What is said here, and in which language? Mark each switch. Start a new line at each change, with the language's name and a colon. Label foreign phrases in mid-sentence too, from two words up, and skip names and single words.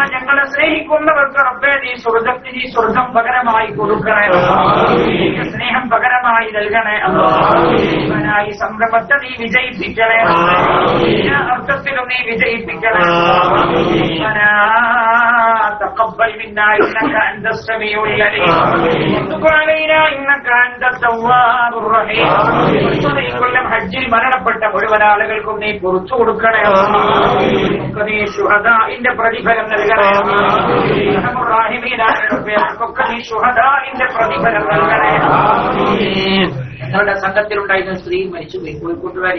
Malayalam: ഞങ്ങളെ സ്നേഹിക്കുന്നവർക്ക് റബ്ബേ നീ സ്വർഗം പകരമായി കൊടുക്കണേ അല്ലാഹ്. സ്നേഹം പകരമായി നൽകണേ അല്ലാഹ്. ഈ സംരംഭത്തെ നീ വിജയിപ്പിക്കണേ, എല്ലാ അർത്ഥത്തിലും നീ വിജയിപ്പിക്കണേ.
Arabic: تقبل منا إنك أنت السميع العليم وتب علينا إنك أنت التواب الرحيم
Malayalam: ഈ കൊല്ലം ഹജ്ജിൽ മരണപ്പെട്ട മുഴുവൻ ആളുകൾക്കും നീ പുറത്തു കൊടുക്കണേ. നീ ശുഹദാഇന്റെ പ്രതിഫലം നൽകണേ. റഹ്മാനിനായൊക്കെ നീ ശുഹദാഇന്റെ പ്രതിഫലം നൽകണേ. ഞങ്ങളുടെ സംഘത്തിലുണ്ടായിരുന്ന സ്ത്രീ മരിച്ചുപോയി, കോഴിക്കോട്ടുകാരി.